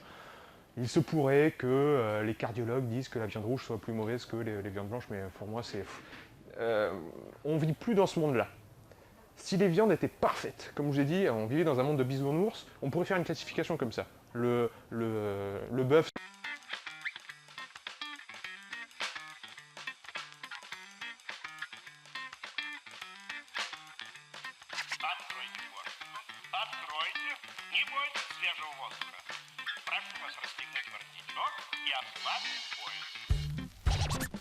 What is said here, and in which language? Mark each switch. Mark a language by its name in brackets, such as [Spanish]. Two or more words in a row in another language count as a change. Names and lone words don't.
[French] Il se pourrait que les cardiologues disent que la viande rouge soit plus mauvaise que les viandes blanches, mais pour moi, c'est... on ne vit plus dans ce monde-là. Si les viandes étaient parfaites, comme je vous ai dit, on vivait dans un monde de bisounours, on pourrait faire une classification comme ça. Le bœuf... [Russian] Откройте форточку. Откройте. Не бойтесь свежего воздуха. Прошу вас расстегнуть воротничок и ослабить пояс.